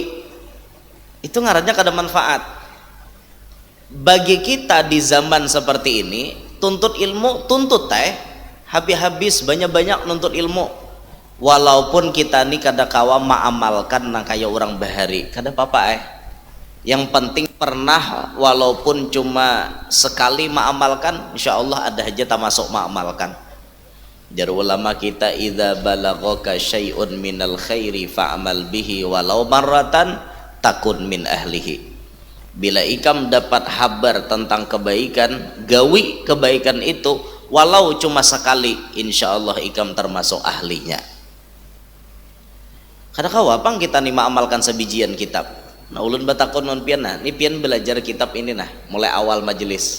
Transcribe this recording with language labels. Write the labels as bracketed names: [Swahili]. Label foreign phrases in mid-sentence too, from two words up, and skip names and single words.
[Banjar] Itu ngarannya kada manfaat. Bagi kita di zaman seperti ini, tuntut ilmu, tuntut habis-habis banyak-banyak nuntut ilmu. Walaupun kita nih kada kawa maamalkan nang kaya orang bahari, kada apa-apa yang penting pernah walaupun cuma sekali maamalkan, [Arabic] إن شاء الله [Banjar] ada aja tak masuk maamalkan. Jar ulama kita, [Arabic] إذا بلغك شيء من الخير فاعمل به ولو مرة تكن من أهله. [Banjar] Bila ikam dapat kabar tentang kebaikan, gawi kebaikan itu walau cuma sekali, [Arabic] إن شاء الله [Banjar] ikam termasuk ahlinya. Kada kawa pang kita nih maamalkan sebijian kitab. Nah ulun batakon non pian, nah ini pian belajar kitab ini nah mulai awal majelis.